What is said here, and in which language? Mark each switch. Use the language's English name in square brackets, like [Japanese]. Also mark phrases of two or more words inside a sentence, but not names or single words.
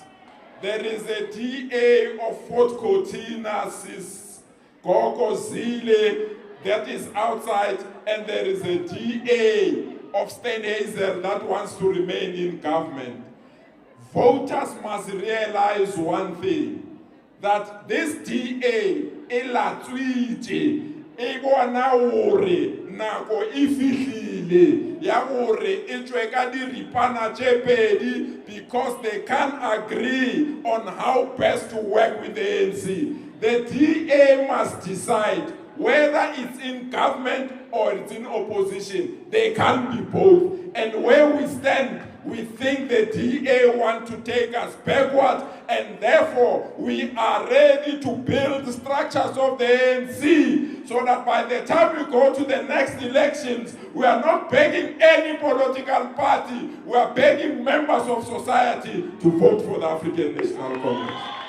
[English] There is a DA of Fort Cortina, Sis Gogo Zile, that is outside, and there is a DA of Steenhuisen that wants to remain in government. Voters must realize one thing, that this DA [Southern Sotho] elatswitse e bona hore nako e fihlile ya hore e tswe ka diripana tse pedi [English] because they can't agree on how best to work with the ANC. The DA must decide whether it's in government or it's in opposition. They can't be both. And where we stand, we think the DA want to take us backward, and therefore we are ready to build structures of the ANC so that by the time we go to the next elections, we are not begging any political party, we are begging members of society to vote for the African National Congress.